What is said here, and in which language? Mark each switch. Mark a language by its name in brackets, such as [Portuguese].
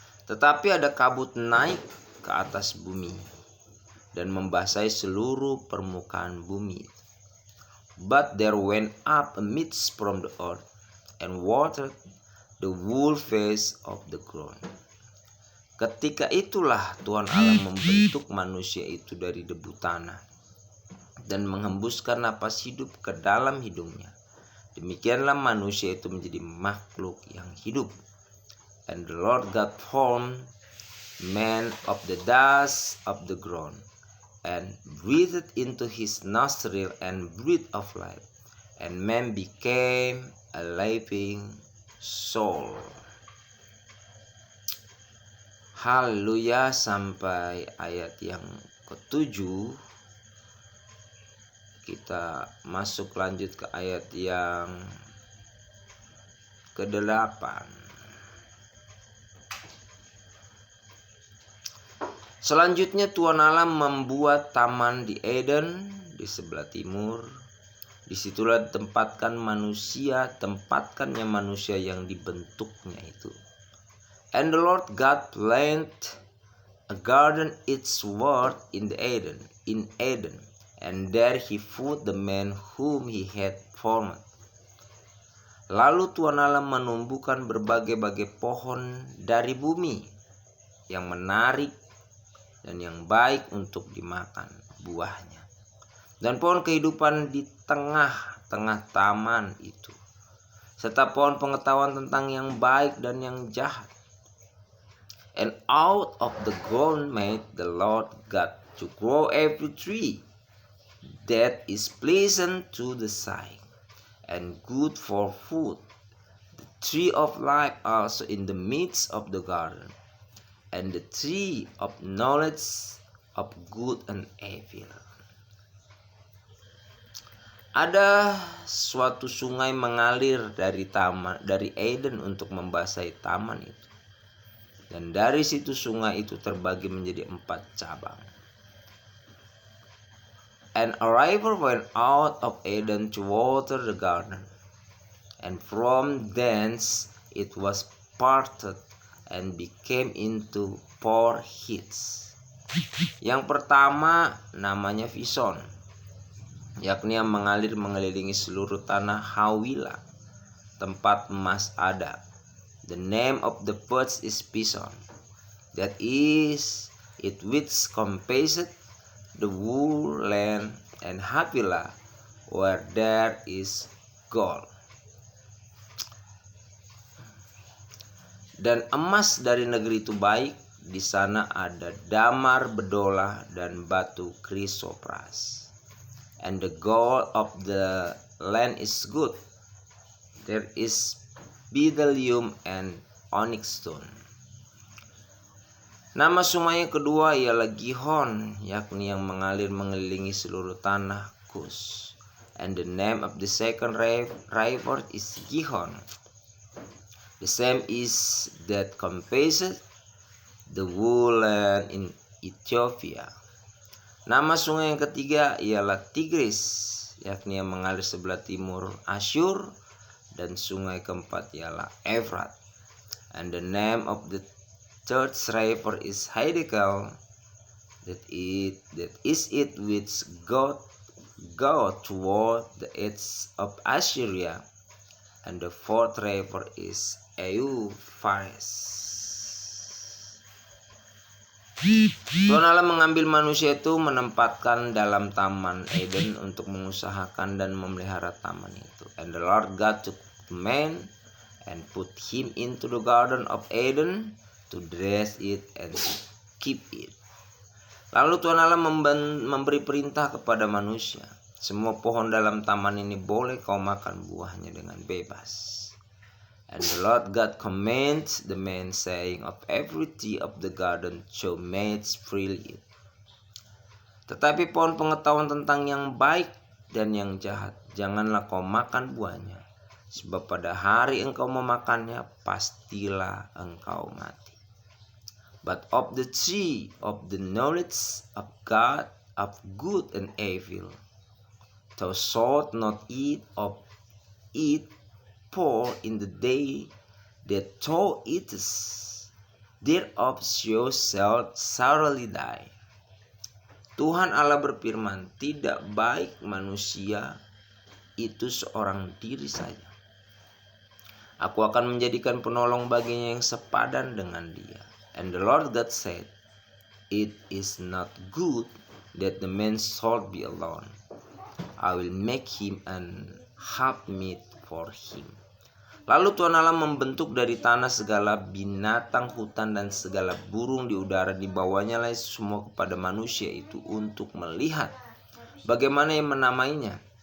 [Indonesian] Tetapi ada kabut naik ke atas bumi dan membasahi seluruh permukaan bumi. [English] But there went up a mist from the earth and watered the whole face of the ground. [Indonesian] Ketika itulah Tuhan Allah membentuk manusia itu dari debu tanah dan menghembuskan napas hidup ke dalam hidungnya. Demikianlah manusia itu menjadi makhluk yang hidup. [English] And the Lord God formed man of the dust of the ground, and breathed into his nostril and breath of life, and man became a living soul. [Indonesian] Haleluya. Sampai ayat yang ketujuh. Kita masuk lanjut ke ayat yang ke-8. Selanjutnya Tuhan Allah membuat taman di Eden di sebelah timur. Disitulah tempatkannya manusia yang dibentuknya itu. [English] And the Lord God planted a garden eastward in Eden, and there he put the man whom he had formed. [Indonesian] Lalu Tuhan Allah menumbuhkan berbagai-bagai pohon dari bumi yang menarik dan yang baik untuk dimakan buahnya, dan pohon kehidupan di tengah-tengah taman itu, serta pohon pengetahuan tentang yang baik dan yang jahat. [English] And out of the ground made the Lord God to grow every tree that is pleasant to the sight, and good for food, the tree of life also in the midst of the garden, and the tree of knowledge of good and evil. [Indonesian] Ada suatu sungai mengalir dari Eden untuk membasahi taman itu. Dan dari situ sungai itu terbagi menjadi 4 cabang. [English] And a river went out of Eden to water the garden, and from thence it was parted and became into 4 heads. [Indonesian] Yang pertama namanya Pison, yakni yang mengalir mengelilingi seluruh tanah Hawila, tempat emas ada. [English] The name of the first is Pison, that is it which compasseth the whole land, and Havilah, where there is gold. [Indonesian] Dan emas dari negeri itu baik, di sana ada damar bedola dan batu krisopras. [English] And the gold of the land is good, there is bdellium and onyx stone. [Indonesian] Nama sungai yang kedua ialah Gihon, yakni yang mengalir mengelilingi seluruh tanah Kus. [English] And the name of the second river is Gihon. The same is that compasseth the whole land in Ethiopia. [Indonesian] Nama sungai yang ketiga ialah Tigris, yakni yang mengalir sebelah timur Asyur. Dan sungai keempat ialah Efrat. [English] And the name of the third river is Hiddekel, that is it which go toward the edge of Assyria. And the fourth river is Euphrates. [Indonesian] Tuhan Allah mengambil manusia itu, menempatkan dalam taman Eden untuk mengusahakan dan memelihara taman itu. [English] And the Lord God took man and put him into the garden of Eden to dress it and to keep it. [Indonesian] Lalu Tuhan Allah memberi perintah kepada manusia, semua pohon dalam taman ini boleh kau makan buahnya dengan bebas. [English] And the Lord God commands the man, saying, of every tree of the garden thou mayest freely eat. [Indonesian] Tetapi pohon pengetahuan tentang yang baik dan yang jahat, janganlah kau makan buahnya, sebab pada hari engkau memakannya, pastilah engkau mati. [English] But of the tree of the knowledge of God, of good and evil, thou shalt not eat of it, for in the day that thou eatest thereof thou shalt surely die. [Indonesian] Tuhan Allah berfirman, tidak baik manusia itu seorang diri saja. Aku akan menjadikan penolong baginya yang sepadan dengan dia. [English] And the Lord God said, it is not good that the man should be alone. I will make him an helpmeet for him. [Indonesian] Lalu Tuhan Allah membentuk dari tanah segala binatang hutan dan segala burung di udara, dibawanya lah semua kepada manusia itu untuk melihat bagaimana yang menamainya.